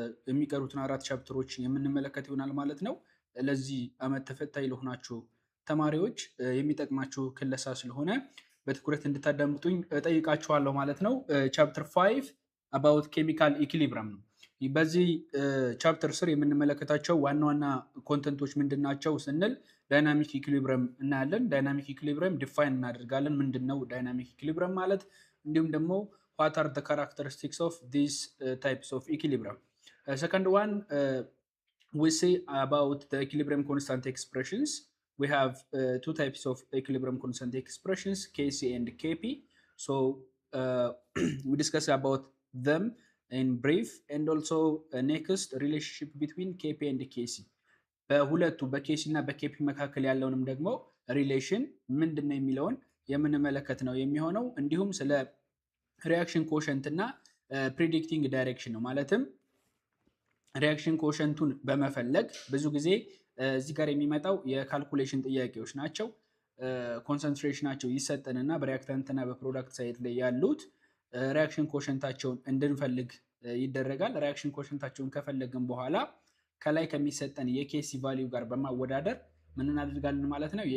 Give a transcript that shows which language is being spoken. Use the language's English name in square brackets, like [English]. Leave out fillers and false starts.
[Amharic] የሚቀሩትን 4 ቻፕተሮች የምንመለከት ይሆናል ማለት ነው። ለዚህ አመት ተፈታኝ ለሆናችሁ ተማሪዎች የሚጠቅማችሁ ክለሳ ስለሆነ በትኩረት እንድታዳምጡኝ ጠይቃችኋለሁ ማለት ነው። ቻፕተር 5 አባውት ኬሚካል ኢኩሊብረም ነው። በዚህ ቻፕተር ስር የምንመለከታቸው ዋና ዋና ኮንተንቶች ምንድን ናቸው ስንል ዳይናሚክ ኢኩሊብረም እናያለን። ዳይናሚክ ኢኩሊብረም ዲፋይን እናደርጋለን። ምንድን ነው ዳይናሚክ ኢኩሊብረም ማለት? እንዲሁም ደግሞ [English] what are the characteristics of these types of equilibrium. Second one, we see about the equilibrium constant expressions. We have two types of equilibrium constant expressions, Kc and Kp. So we discuss about them in brief, and also next relationship between Kp and Kc. [Amharic] በሁለቱ በኬሲ እና በኬፒ መካከል ያለውንም ደግሞ ሪሌሽን ምንድነው የሚለውን የምንመለከት ነው የሚሆነው። እንዲሁም ስለ ሪያክሽን ኮሸንት እና ፕሪዲክቲንግ ዳይሬክሽን ነው። ማለትም ሪያክሽን ኮሸንቱን በመፈለግ ብዙ ጊዜ እዚህ ጋር የሚመጣው የካልኩሌሽን ጥያቄዎች ናቸው። ኮንሰንትሬሽናቸው ይሰጠንና በሪያክታንትና በፕሮዳክት ሳይት ላይ ያሉት ሪያክሽን ኮሸንታቸውን እንድንፈልግ ይደረጋል። ሪያክሽን ኮሸንታቸውን ከፈለግን በኋላ ከላይ ከሚሰጠን የኬሲ ቫሊዩ ጋር በማወዳደር ምን እናደርጋለን ማለት ነው?